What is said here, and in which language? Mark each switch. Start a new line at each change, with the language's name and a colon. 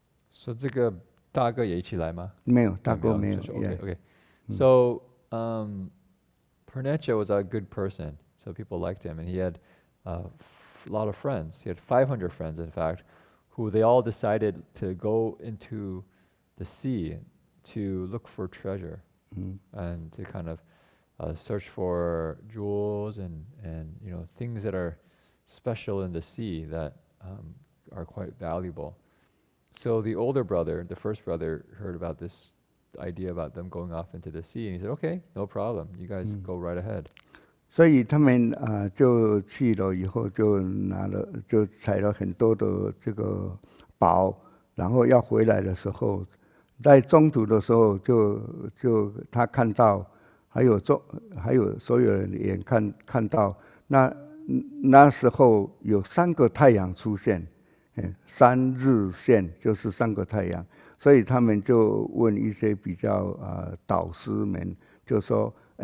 Chinese: So 这个大哥也一起来吗？没有，大哥没有。
English: Okay. So Purnecha was a good person, so people liked him, and he had a lot of friends. He had 500 friends, in fact, who they all decided to go into the sea to look for treasure and to kind of search for jewels and things that are special in the sea that are quite valuable. So the older brother, the first brother, heard about this idea about them going off into the sea, and he said, "Okay, no problem. You guys go right ahead."
Chinese: 所以他们就去了以后，就采了很多的这个宝，然后要回来的时候，在中途的时候就他看到，还有所有人也看到，那时候有3个太阳出现，3日线就是3个太阳，所以他们就问一些比较导师们，就说。